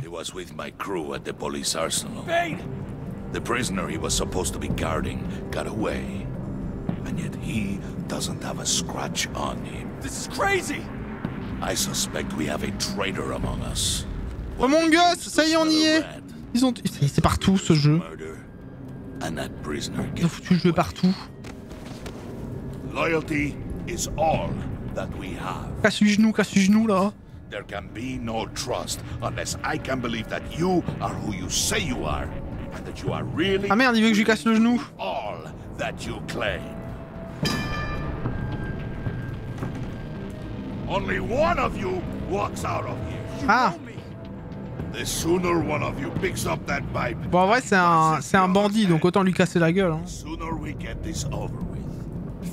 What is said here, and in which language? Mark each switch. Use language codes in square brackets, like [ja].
[en] He was with my crew at the police arsenal. Bane! The prisoner he was supposed to be guarding got away. And yet he doesn't have a scratch on him. This is crazy! I suspect we have a traitor among us. [fr] Among Us, ça y est, on y est. Ils ont... C'est partout ce jeu. Ils ont foutu le jeu partout. [en] Loyalty is all that we have. [fr] Casse du genou là. [en] There can be no trust unless I can believe that you are who you say you are, and that you are really. [fr] Ah merde, il veut que je lui casse le genou. [en] All that you claim. Only one of you walks out of here. Ah. The sooner one of you picks up that pipe. [fr] Bon, en vrai, c'est un bandit, donc autant lui casser la gueule. Hein. [en] Sooner we get this over with.